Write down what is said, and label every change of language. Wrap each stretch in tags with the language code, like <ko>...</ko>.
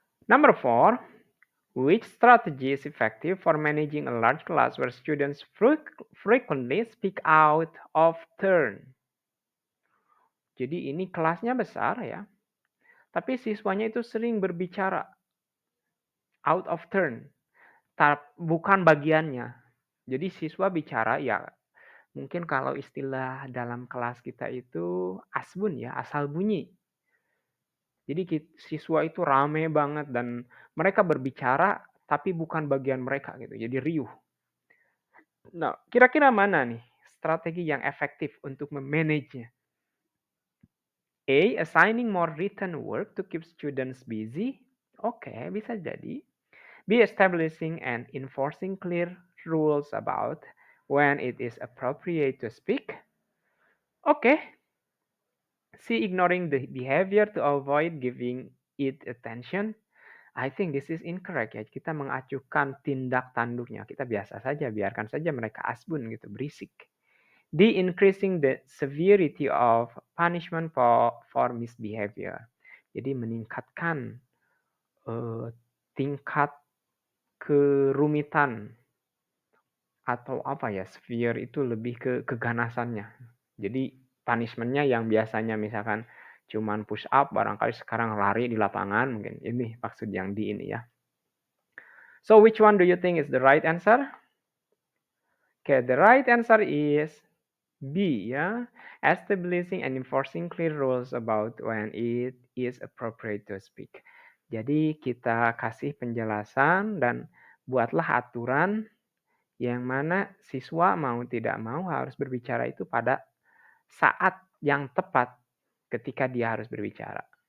<en>Number 4, which strategy is effective for managing a large class where students frequently speak out of turn?</en> <id>Jadi ini kelasnya besar ya, tapi siswanya itu sering berbicara</id> <en>out of turn,</en> <id>bukan bagiannya. Jadi siswa bicara ya mungkin kalau istilah dalam kelas kita itu asbun ya, asal bunyi. Jadi siswa itu rame banget dan mereka berbicara tapi bukan bagian mereka gitu. Jadi riuh. Nah, kira-kira mana nih strategi yang efektif untuk memanage-nya? A.</id> <en>Assigning more written work to keep students busy.</en> <id>Oke, bisa jadi.</id> <en>B. Establishing and enforcing clear rules about when it is appropriate to speak. Oke. C. Ignoring the behavior to avoid giving it attention. I think this is incorrect ya.</en> <id>Kita mengacuhkan tindak tanduknya. Kita biasa saja, biarkan saja mereka asbun gitu, berisik. D.</id> <en>Increasing the severity of punishment for misbehavior.</en> <id>Jadi meningkatkan tingkat kerumitan atau apa ya, severe itu lebih ke keganasannya. Jadi punishment-nya yang biasanya misalkan cuman push up, barangkali sekarang lari di lapangan mungkin. Ini maksud yang di ini ya.</id> <en>So which one do you think is the right answer? Okay, the right answer is B ya. Establishing and enforcing clear rules about when it is appropriate to speak.</en> <id>Jadi kita kasih penjelasan dan buatlah aturan yang mana siswa mau tidak mau harus berbicara itu pada saat yang tepat ketika dia harus berbicara.</id>